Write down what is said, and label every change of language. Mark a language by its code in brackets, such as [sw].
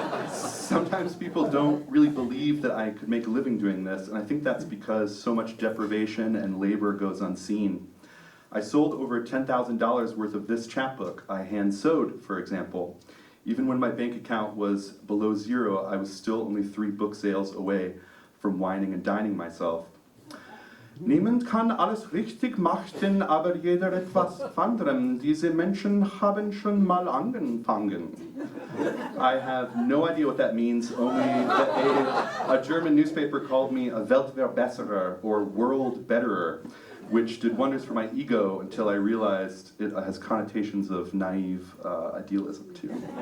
[en] Sometimes people don't really believe that I could make a living doing this, and I think that's because so much deprivation and labor goes unseen. I sold over $10,000 worth of this chapbook I hand-sewed, for example. Even when my bank account was below zero, I was still only 3 book sales away from wining and dining myself. [de] Niemand kann alles richtig machen, aber jeder etwas anderem. Diese Menschen haben schon mal angefangen. [en] I have no idea what that means, only that a German newspaper called me a Weltverbesserer, or world betterer, which did wonders for my ego until I realized it has connotations of naive idealism too.